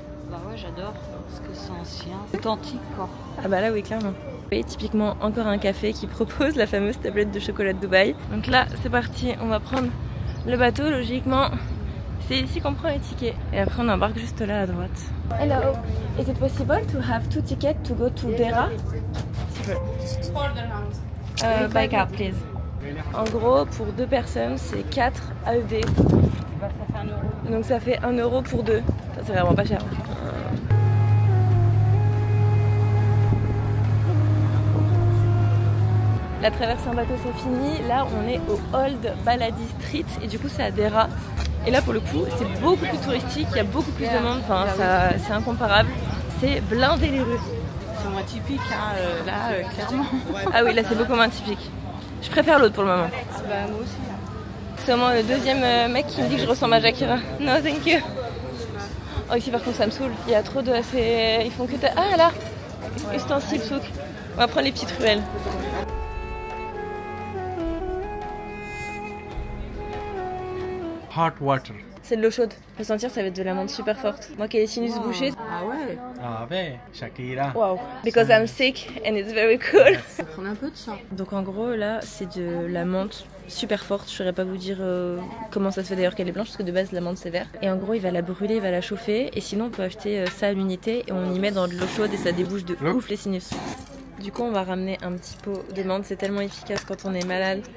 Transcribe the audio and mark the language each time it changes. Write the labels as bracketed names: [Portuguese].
[French] Bah ouais, j'adore parce que c'est ancien, c'est authentique quoi. Ah bah là oui clairement. Et typiquement encore un café qui propose la fameuse tablette de chocolat de Dubaï. Donc là c'est parti, on va prendre le bateau logiquement. C'est ici qu'on prend les tickets. Et après on embarque juste là à droite. [English] Hello, is it possible to have 2 tickets to go to Deira? By card please. [French] En gros pour 2 personnes c'est 4 AED. Bah, ça fait 1 euro. Donc ça fait 1 euro pour 2. Ça c'est vraiment pas cher. La traversée en bateau c'est fini, là on est au Old Baladi Street et du coup c'est à Deira. Et là pour le coup c'est beaucoup plus touristique, il y a beaucoup plus de monde, enfin c'est incomparable, c'est blindé les rues. C'est moins typique hein, là clairement. Ah oui là c'est beaucoup moins typique. Je préfère l'autre pour le moment. Bah moi aussi. C'est au moins le deuxième mec qui me dit que je ressemble à Shakira. [English] No thank you. [French] Oh ici par contre ça me saoule, il y a trop de... Ils font que... Ah là, ustensile souk. On va prendre les petites ruelles. [English] Hot water. [French] C'est de l'eau chaude. Faut sentir, ça va être de la menthe super forte. Moi qui ai les sinus bouchés. Ah ouais. Ah ouais, Shakira. Wow. [English] Because I'm sick and it's very cool. [French] Faut prendre un peu de ça. Donc en gros là c'est de la menthe super forte. Je saurais pas vous dire comment ça se fait d'ailleurs qu'elle est blanche parce que de base la menthe c'est vert. Et en gros il va la brûler, il va la chauffer. Et sinon on peut acheter ça à l'unité et on y met dans de l'eau chaude et ça débouche de ouf les sinus. Du coup on va ramener un petit pot de menthe. C'est tellement efficace quand on est malade.